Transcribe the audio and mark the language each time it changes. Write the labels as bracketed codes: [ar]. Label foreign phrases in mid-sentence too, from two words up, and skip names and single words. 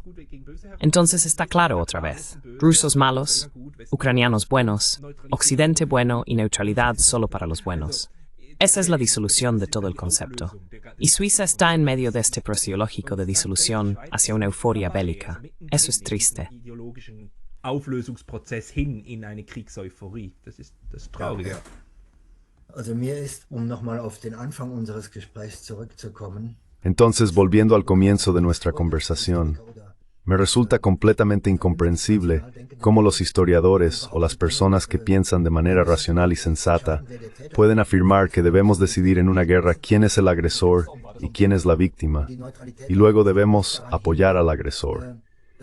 [es] Entonces está claro otra vez. Rusos malos, ucranianos buenos, Occidente bueno y neutralidad solo para los buenos. Esa es la disolución de todo el concepto. Y Suiza está en medio de este proceso de disolución hacia una euforia bélica. Eso es triste. [de] Auflösungsprozess hin in eine Kriegseuphorie. Das ist das Traurige. Also mir ist, nochmal auf den Anfang unseres Gesprächs zurückzukommen. [es] Entonces, volviendo al comienzo de nuestra conversación, me resulta completamente incomprensible cómo los historiadores o las personas que piensan de manera racional y sensata pueden afirmar que debemos decidir en una guerra quién es el agresor y quién es la víctima, y luego debemos apoyar al agresor.